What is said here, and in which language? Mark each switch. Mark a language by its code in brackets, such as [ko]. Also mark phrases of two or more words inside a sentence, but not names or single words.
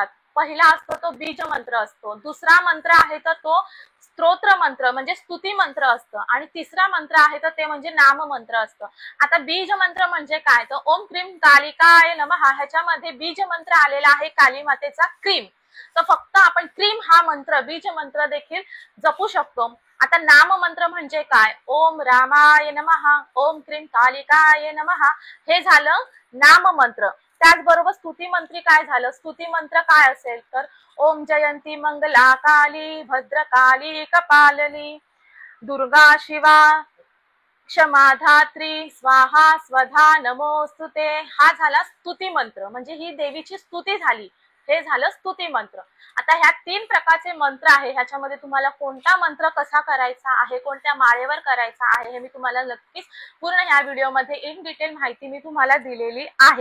[mr] पहिला असतो तो बीज मंत्र असतो, दुसरा मंत्र आहे तर तो स्तोत्र मंत्र म्हणजे स्तुती मंत्र असतं आणि तिसरा मंत्र आहे तर ते म्हणजे नाम मंत्र असतं। आता बीज मंत्र म्हणजे काय, तर [sa] ओम क्रीम कालिकाय नमः, [mr] ह्याच्यामध्ये बीज मंत्र आलेला आहे काली मातेचा क्रीम, तर फक्त आपण क्रीम हा मंत्र बीज मंत्र देखील जपू शकतो। आता नाम मंत्र म्हणजे काय, [sa] ओम रामाय नमः, ओम क्रीम कालिकाय नमः, [mr] हे झालं नाम मंत्र। त्याचबरोबर स्तुती मंत्री काय झालं, स्तुती मंत्र काय असेल तर [sa] ओम जयंती मंगला काली भद्रकाली कपालनी दुर्गा शिवा क्षमा धात्री स्वाहा स्वधा नमोस्तुते, [mr] हा झाला स्तुती मंत्र, म्हणजे ही देवीची स्तुती झाली, हे झालं स्तुती मंत्र। आता ह्या 3 प्रकारचे मंत्र आहे, ह्याच्यामध्ये तुम्हाला कोणता मंत्र कसा करायचा आहे, कोणत्या माळेवर करायचा आहे, हे मी तुम्हाला नक्कीच पूर्ण ह्या व्हिडिओमध्ये [en] in detail [mr] माहिती मी तुम्हाला दिलेली आहे।